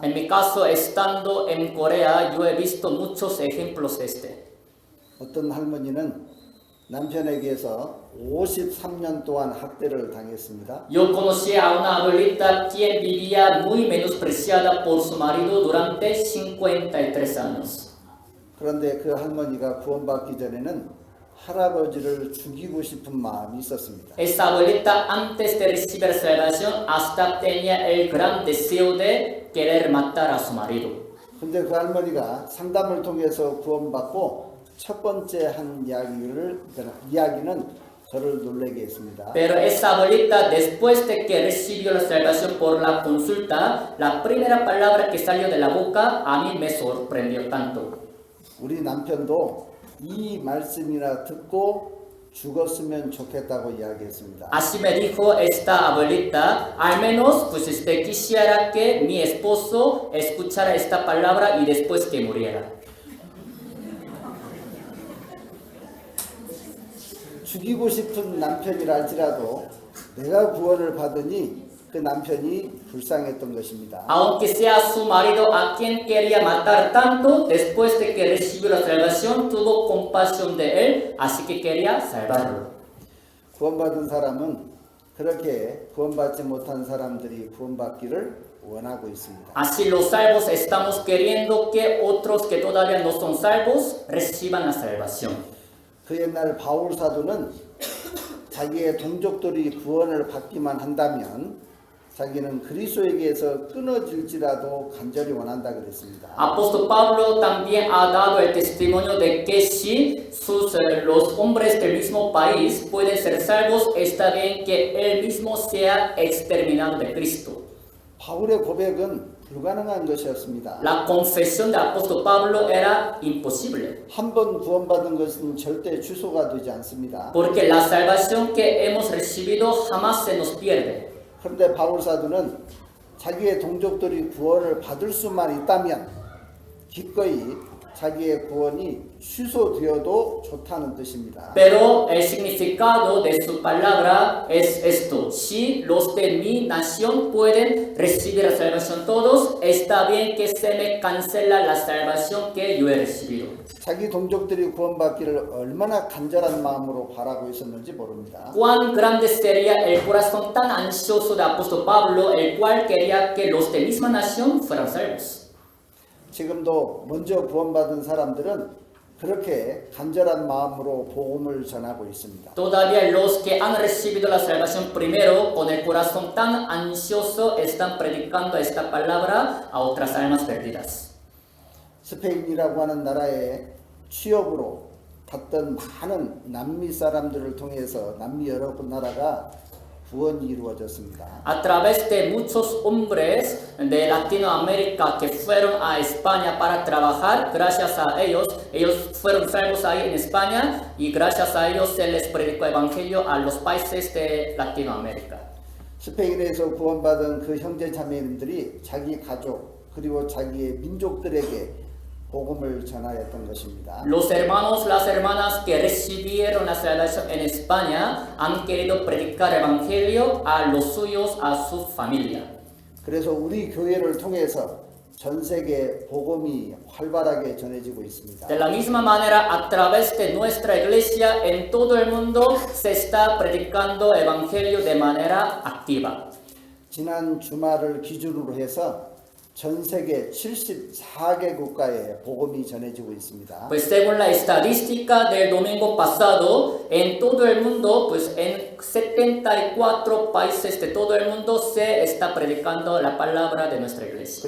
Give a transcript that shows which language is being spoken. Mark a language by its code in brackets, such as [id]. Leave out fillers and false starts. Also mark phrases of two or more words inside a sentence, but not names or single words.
[es] En mi caso, estando en Corea, yo he visto muchos ejemplos de este. [ko] 어떤 할머니는 남편에게서 53년 동안 학대를 당했습니다. [es] Yo conocí a una abuelita quien vivía muy menospreciada por su marido durante 53 años. [ko] 그런데 그 할머니가 구원받기 전에는 할아버지를 죽이고 싶은 마음이 있었습니다. [es] Esa abuelita, antes de recibir salvación, hasta tenía el gran deseo de querer matar a su marido. [ko] 근데 그 할머니가 상담을 통해서 구원받고 첫 번째 한 이야기는 저를 놀라게 했습니다. [es] Pero esa abuelita, después de que recibió la salvación por la consulta, la primera palabra que salió de la boca a mí me sorprendió tanto. [ko] 우리 남편도 이 말씀이나 듣고 죽었으면 좋겠다고 이야기했습니다. [es] Así me dijo esta abuelita, al menos pues quisiera que mi esposo escuchara esta palabra y después que muriera. [ko] 죽이고 싶은 남편이라 할지라도 내가 구원을 받으니 그 남편이 불쌍했던 것입니다. [es] Aunque sea su marido a quien quería matar tanto, después de que recibió la salvación, tuvo compasión de él, así que quería salvarlo. [ko] 구원받은 사람은 그렇게 구원받지 못한 사람들이 구원받기를 원하고 있습니다. [es] Así los salvos estamos queriendo que otros que todavía no son salvos reciban la salvación. [ko] 그 옛날 바울 사도는 자기의 동족들이 구원을 받기만 한다면 자기는 그리스도에게서 끊어질지라도 간절히 원한다 그랬습니다. [es] Apóstol Pablo también ha dado el testimonio de que si los hombres del mismo país pueden ser salvos, está bien que él mismo sea exterminado de Cristo. [ko] 바울의 고백은 불가능한 것이었습니다. [es] La confesión del apóstol Pablo era imposible. [ko] 한 번 구원받은 것은 절대 취소가 되지 않습니다. [es] Porque la salvación que hemos recibido jamás se nos pierde. [ko] 그런데 바울 사도는 자기의 동족들이 구원을 받을 수만 있다면 기꺼이 자기의 구원이 취소되어도 좋다는 뜻입니다. [es] Pero el significado de su palabra es esto: si los de mi nación pueden recibir la salvación todos, está bien que se me cancela la salvación que yo he recibido. [ko] 자기 동족들이 구원받기를 얼마나 간절한 마음으로 바라고 있었는지 모릅니다. [es] Cuán grande sería el corazón tan ansioso del apóstol Pablo, el cual quería que los de misma nación fueran salvos. [ko] 지금도 먼저 구원받은 사람들은 그렇게 간절한 마음으로 복음을 전하고 있습니다. [es] Todavía los que han recibido la salvación primero, con el corazón tan ansioso, están predicando esta palabra a otras almas perdidas. [ko] 스페인이라고 하는 나라에 취업으로 갔던 많은 남미 사람들을 통해서 남미 여러 나라가 구원이 이루어졌습니다. [es] A través de muchos hombres de Latinoamérica que fueron a España para trabajar, gracias a ellos fueron salvos ahí en España y gracias a ellos se les predicó el evangelio a los países de Latinoamérica. [ko] 스페인에서 구원받은 그 형제 자매님들이 자기 가족 그리고 자기의 민족들에게 복음을 전하였던 것입니다. [es] Los hermanos, las hermanas que recibieron la salvación en España han querido predicar el evangelio a los suyos, a su familia. [ko] 그래서 우리 교회를 통해서 전 세계 복음이 활발하게 전해지고 있습니다. [es] De la misma manera, a través de nuestra iglesia en todo el mundo se está predicando el evangelio de manera activa. [ko] 지난 주말을 기준으로 해서 전 세계 74개 국가에 복음이 전해지고 있습니다. [es] Pues según la estadística del domingo pasado, en todo el mundo, pues en 74 países de todo el mundo se está predicando la palabra de nuestra iglesia.